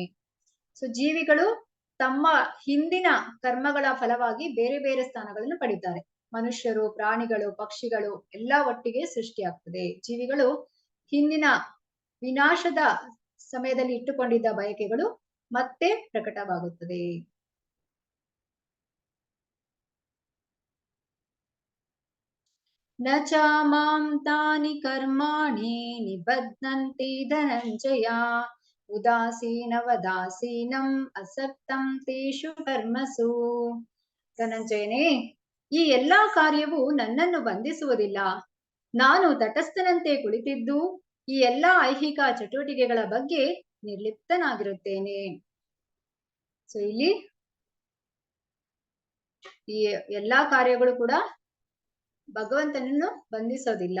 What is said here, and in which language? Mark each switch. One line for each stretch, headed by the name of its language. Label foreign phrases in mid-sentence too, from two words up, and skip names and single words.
Kannada: ಸೊ ಜೀವಿಗಳು ತಮ್ಮ ಹಿಂದಿನ ಕರ್ಮಗಳ ಫಲವಾಗಿ ಬೇರೆ ಬೇರೆ ಸ್ಥಾನಗಳನ್ನು ಪಡಿತಾರೆ. ಮನುಷ್ಯರು, ಪ್ರಾಣಿಗಳು, ಪಕ್ಷಿಗಳು ಎಲ್ಲ ಒಟ್ಟಿಗೆ ಸೃಷ್ಟಿಯಾಗ್ತದೆ. ಜೀವಿಗಳು ಹಿಂದಿನ ವಿನಾಶದ ಸಮಯದಲ್ಲಿ ಇಟ್ಟುಕೊಂಡಿದ್ದ ಬಯಕೆಗಳು ಮತ್ತೆ ಪ್ರಕಟವಾಗುತ್ತದೆ.
Sanskrit: ನ ಚ ಮಾಂ ತಾನಿ ಕರ್ಮಾಣಿ ನಿಬಧ್ನಂತಿ ಧನಂಜಯ ಉದಾಸೀನವದಾಸೀನಂ ಅಸಕ್ತಂ ತೇಷು ಕರ್ಮಸು.
Kannada: ಧನಂಜಯನೇ, ಈ ಎಲ್ಲಾ ಕಾರ್ಯವು ನನ್ನನ್ನು ಬಂಧಿಸುವುದಿಲ್ಲ. ನಾನು ತಟಸ್ಥನಂತೆ ಕುಳಿತಿದ್ದು ಈ ಎಲ್ಲಾ ಐಹಿಕ ಚಟುವಟಿಕೆಗಳ ಬಗ್ಗೆ ನಿರ್ಲಿಪ್ತನಾಗಿರುತ್ತೇನೆ. ಸೊ ಇಲ್ಲಿ ಈ ಎಲ್ಲಾ ಕಾರ್ಯಗಳು ಕೂಡ ಭಗವಂತನನ್ನು ಬಂಧಿಸೋದಿಲ್ಲ.